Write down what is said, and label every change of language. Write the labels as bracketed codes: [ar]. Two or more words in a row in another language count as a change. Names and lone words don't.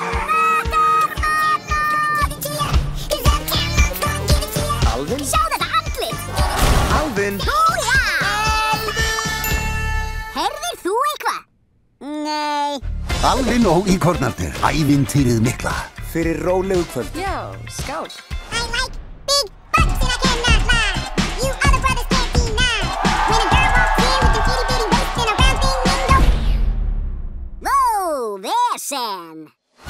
[is] Alvin? Sjá þetta andlit. Alvin? Húja! Heyrðir þú eitthvað? Nei. Alvin og íkornarnir. Ævintýrið mikla. Fyrir rólegu kvöld. Já, skál. [en] I like big butts and I cannot lie. You other brothers can't deny. When a girl walks in with an itty bitty waist and a round thing, you know. [is] Whoa, vesen.